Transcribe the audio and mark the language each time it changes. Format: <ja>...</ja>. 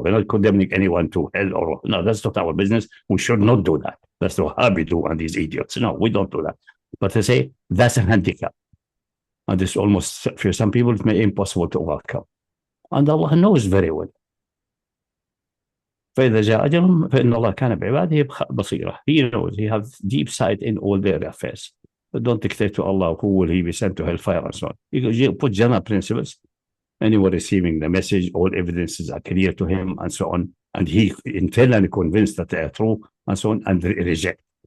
<en>We're not condemning anyone to hell or no, that's not our business. We should not do that. That's what Wahhabi do and these idiots. No, we don't do that. But they say that's a handicap. And this almost, for some people, it may be impossible to overcome. And Allah knows very well.</en> <ar>فإذا جاء أجلهم فإن الله كان بعباده بصيرا.</ar> <en>He knows. He has deep sight in all their affairs. But don't dictate to Allah who will he be sent to hellfire and so on. You put general principles. Anyone receiving the message, all evidences are clear to him and so on. And he internally convinced that they are true and so on and reject.</en>